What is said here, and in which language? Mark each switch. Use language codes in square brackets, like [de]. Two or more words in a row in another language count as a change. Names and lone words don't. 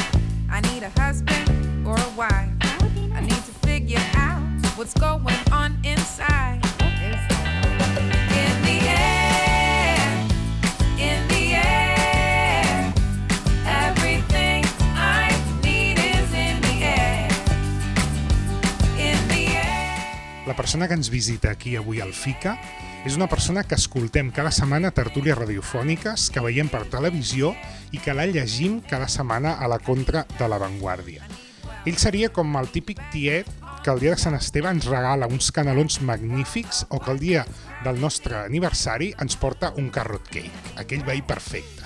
[en] I need a husband or a wife. I need to figure out what's going on inside. In the air, in the air. Everything I need is in the air. In the air. [ca] La persona que ens visita aquí avui al FICA és una persona que escoltem cada setmana a tertúlies radiofòniques, que veiem per televisió i que la llegim cada setmana a la Contra de La Vanguardia. Ell seria com el típic tiet que el dia de Sant Esteve ens regala uns canelons magnífics o que el dia del nostre aniversari ens porta un carrot cake, aquell veí perfecte.